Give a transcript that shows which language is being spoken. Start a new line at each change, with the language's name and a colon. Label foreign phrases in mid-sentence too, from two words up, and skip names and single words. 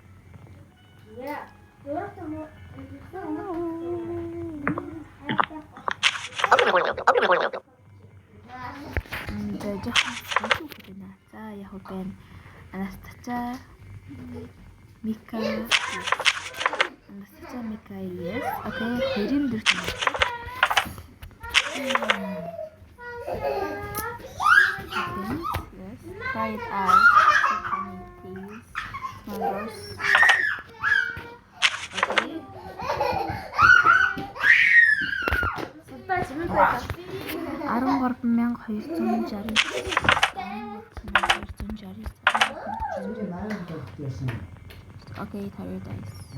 Mongolian: За яг байна. Анастасия Мика. Анастасия Мика yes.
English: Okay, 24. Yes. Try it out. Please. Numbers. Okay.
Mongolian: Судаа чимээ байна.
English: 13,260. Okay, tired guys.